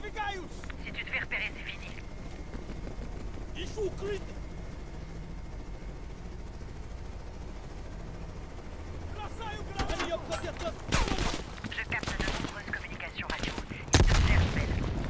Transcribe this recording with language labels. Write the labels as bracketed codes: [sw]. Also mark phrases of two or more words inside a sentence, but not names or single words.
[ru] Бросаюсь! [fr] Si tu te fais repérer, c'est fini. [ru] Ищу укрытие! Бросаю гранату! Они обходят нас! [fr] Je capte de nombreuses communications radio. Ils te cherchent, Bell.